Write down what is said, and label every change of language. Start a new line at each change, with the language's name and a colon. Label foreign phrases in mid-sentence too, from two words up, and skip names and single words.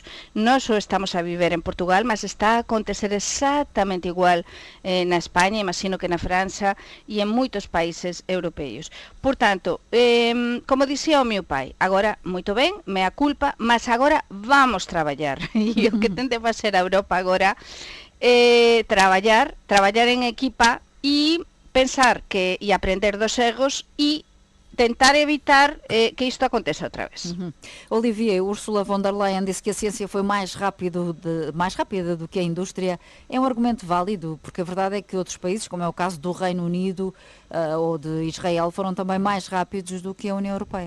Galician: Non só estamos a viver en Portugal, mas está a acontecer exactamente igual na España, imagino que na França e en moitos países europeos. Por tanto, como dicía o meu pai, agora, moito ben,
Latin: mea culpa,
Galician: mas agora vamos traballar. E o que tende a facer a Europa agora é traballar en equipa e pensar que e aprender dos erros e tentar evitar que isto aconteça outra vez.
Portuguese: Olivier, Ursula von der Leyen disse que a ciência foi mais rápida do que a indústria. É um argumento válido, porque a verdade é que outros países, como é o caso do Reino Unido ou de Israel, foram também mais rápidos do que a União Europeia.